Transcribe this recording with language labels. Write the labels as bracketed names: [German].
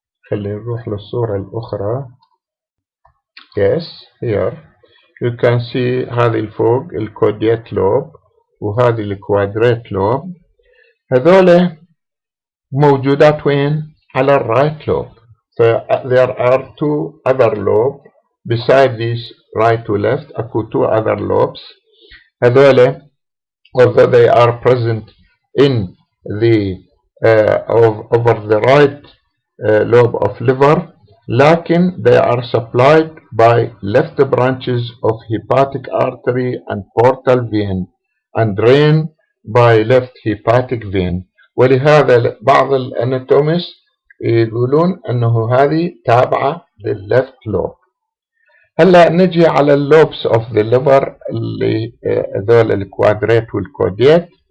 [Arabic] خلينا نروح للصورة الأخرى. yes here you can see هذه الفوق الكوديت لوب وهذه الكوادريت لوب، هذول موجودات وين؟ على الرايت لوب. [English] there are two other lobes beside this right to left، اكو two other lobes. هذول although they are present in the over the right lobe of liver لكن they are supplied by left branches of hepatic artery and portal vein and drained by left hepatic vein. [Arabic] ولهذا بعض الاناتوميست يقولون انه هذه تابعة للليفت لوب. هلا نجي على اللوبس اوف ذا ليفر اللي هذول الكوادريت والكوديت.